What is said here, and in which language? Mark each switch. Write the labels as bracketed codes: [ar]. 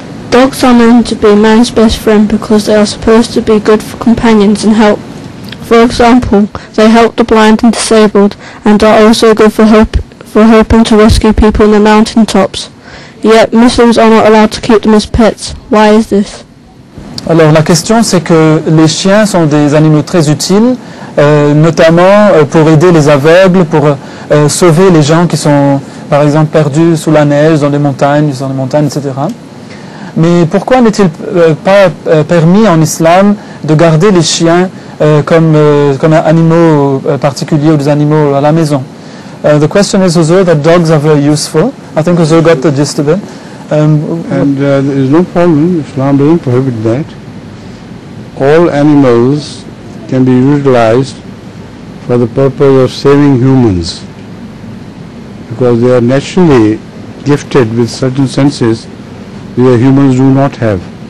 [en] Dogs are known to be man's best friend because they are supposed to be good companions and help. For example, they help the blind and disabled and are also good for helping to rescue people in the mountain tops. Yet Muslims are not allowed to keep them as pets. Why is this? [fr] Alors la question c'est que les chiens sont des animaux très utiles, notamment pour aider les aveugles, pour sauver les gens qui sont par exemple perdus sous la neige, dans les montagnes, etc. Mais pourquoi n'est-il pas permis en islam de garder les chiens comme animaux particuliers ou des animaux à la maison? [en] The question is also that dogs are very useful. I think Huzur got the gist of it. There is no problem. Islam doesn't prohibit that. All animals can be utilized for the purpose of saving humans, because they are naturally gifted with certain senses which humans do not have.